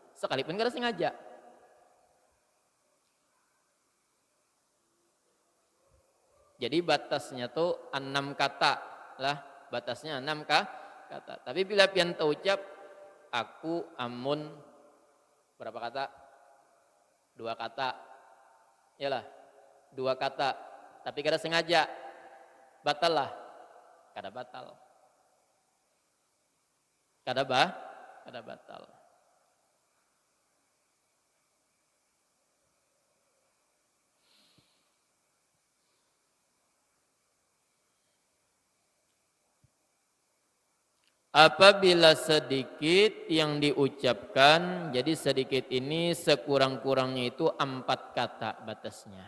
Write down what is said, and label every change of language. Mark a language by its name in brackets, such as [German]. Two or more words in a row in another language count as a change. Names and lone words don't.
[Banjar] Sekalipun kada sengaja. Jadi batasnya tuh 6 kata lah, batasnya 6 kata. Tapi bila pian ucap aku amun berapa kata? 2 kata. Yalah, 2 kata. Tapi kada sengaja. Batal lah. Kada batal. Kada batal. [Indonesian] Apabila sedikit yang diucapkan, jadi sedikit ini sekurang-kurangnya itu 4 kata batasnya.